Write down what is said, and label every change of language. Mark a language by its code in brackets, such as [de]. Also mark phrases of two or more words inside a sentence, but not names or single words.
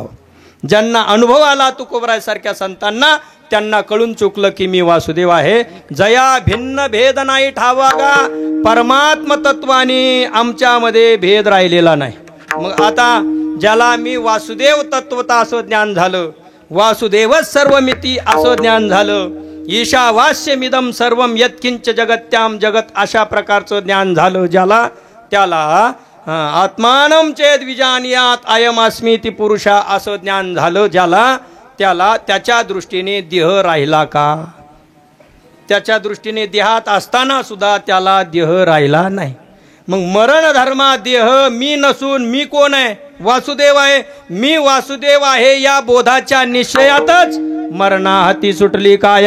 [mr] ज्यांना अनुभव आला तुकोबरायसारख्या संतांना, त्यांना कळून चुकलं की मी वासुदेव आहे. जया भिन्न भेद नाही ठावागा. परमात्म तत्वाने आमच्यामध्ये भेद राहिलेला नाही. मग आता ज्याला मी वासुदेव तत्वता असं ज्ञान झालं, वासुदेवच सर्वमिती असं ज्ञान झालं, [sa] ईशावास्यमिदं सर्वं यत्किंच जगत्याम जगत [mr] अशा प्रकारचं ज्ञान झालं ज्याला, त्याला [sa] आत्मानं चेद विजानियात अयमस्मीति पुरुषा [mr] असं ज्ञान झालं ज्याला, त्याला त्याच्या दृष्टीने देह राहिला का? त्याच्या दृष्टीने देहात असताना सुद्धा त्याला देह राहिला नाही. मग मरण धर्मा देह मी नसून मी कोण आहे? वासुदेव आहे. मी वासुदेव आहे या बोधाच्या निश्चयातच मरणाहाती सुटली काया.